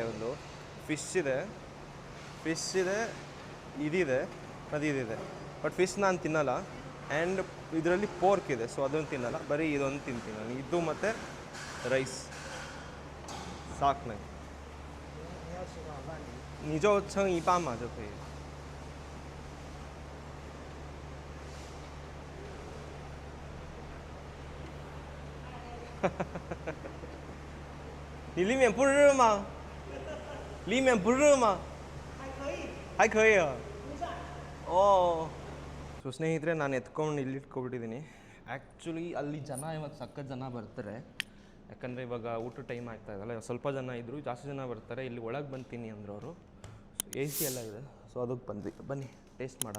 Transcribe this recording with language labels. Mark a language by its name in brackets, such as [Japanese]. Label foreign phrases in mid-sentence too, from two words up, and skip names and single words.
[Kannada] ಒಂದು ಫಿಶ್ ಇದೆ, ಇದಿದೆ ಮತ್ತು ಇದಿದೆ. ಬಟ್ ಫಿಶ್ ನಾನು ತಿನ್ನಲ್ಲ. ಆ್ಯಂಡ್ ಇದರಲ್ಲಿ ಪೋರ್ಕ್ ಇದೆ, ಸೊ ಅದನ್ನು ತಿನ್ನಲ್ಲ. ಬರೀ ಇದೊಂದು ತಿಂತೀನಿ ನಾನು, ಇದು ಮತ್ತು ರೈಸ್ ಸಾಕು ನಂಗೆ. ನಿಜ ಛಂಗ್ ಈ ಪಾಮ ಜೊತೆ. [Chinese] 你里面不热吗？里面不热吗？还可以啊。ಓ. [Kannada] ಸೊ ಸ್ನೇಹಿತರೆ, ನಾನು ಎತ್ಕೊಂಡು ಇಲ್ಲಿ ಇಟ್ಕೊಬಿಟ್ಟಿದ್ದೀನಿ. ಆ್ಯಕ್ಚುಲಿ ಅಲ್ಲಿ ಜನ ಇವತ್ತು ಸಖತ್ ಜನ ಬರ್ತಾರೆ, ಯಾಕಂದರೆ ಇವಾಗ ಊಟ ಟೈಮ್ ಆಗ್ತಾ ಇದಲ್ಲ. ಸ್ವಲ್ಪ ಜನ ಇದ್ದರು, ಜಾಸ್ತಿ ಜನ ಬರ್ತಾರೆ. ಇಲ್ಲಿ ಒಳಗೆ ಬಂತೀನಿ ಅಂದರು ಅವರು. AC ಎಲ್ಲ ಇದೆ, ಸೊ ಅದಕ್ಕೆ ಬಂದ್ವಿ. ಬನ್ನಿ ಟೇಸ್ಟ್ ಮಾಡೋಣ.